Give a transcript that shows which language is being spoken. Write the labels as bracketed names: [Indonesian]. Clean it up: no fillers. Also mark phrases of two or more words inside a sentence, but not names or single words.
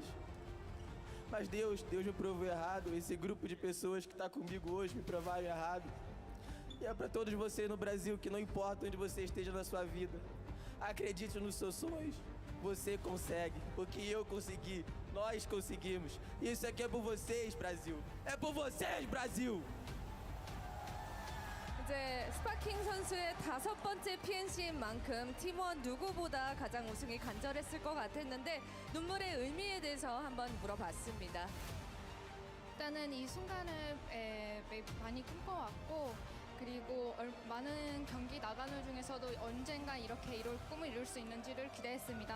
[Portuguese] Mas Deus me provou errado. Esse grupo de pessoas que está comigo hoje me provaram errado. E é para todos vocês no Brasil que não importa onde você esteja na sua vida, acredite nos seus sonhos. Você consegue, porque eu consegui, nós conseguimos. Isso aqui é por vocês, Brasil. É por vocês, Brasil. [Korean] 이제 스파킹 선수의 5번째 PNC인 만큼 팀원 누구보다 가장 우승이 간절했을 것 같았는데 눈물의 의미에 대해서 한번 물어봤습니다. 일단은 이 순간을 많이 꿈꿔왔고 그리고 많은 경기 나가는 중에서도 언젠가 이렇게 이룰 꿈을 이룰 수 있는지를 기대했습니다.